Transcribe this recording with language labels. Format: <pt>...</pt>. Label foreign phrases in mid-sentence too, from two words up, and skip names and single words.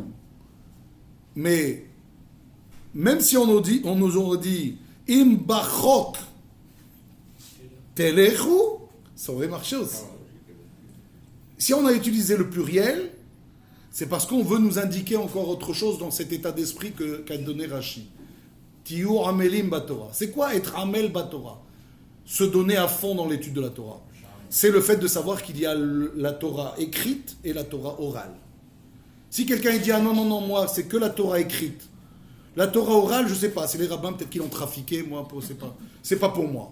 <fr>Mais, même si on nous aurait dit</fr> <he>אם בחוקי תלכו,</he> <fr>ça aurait marché aussi. Si on a utilisé le pluriel, c'est parce qu'on veut nous indiquer encore autre chose dans cet état d'esprit qu'a donné Rashi.</fr> <he>תהיו עמלים בתורה.</he> <fr>C'est quoi être</fr> <he>עמל בתורה?</he> <fr>Se donner à fond dans l'étude de la Torah. C'est le fait de savoir qu'il y a la Torah écrite et la Torah orale. Si quelqu'un dit ah non, moi c'est que la Torah écrite. La Torah orale, je ne sais pas, c'est les rabbins peut-être qui l'ont trafiqué, moi c'est pas pour moi.</fr>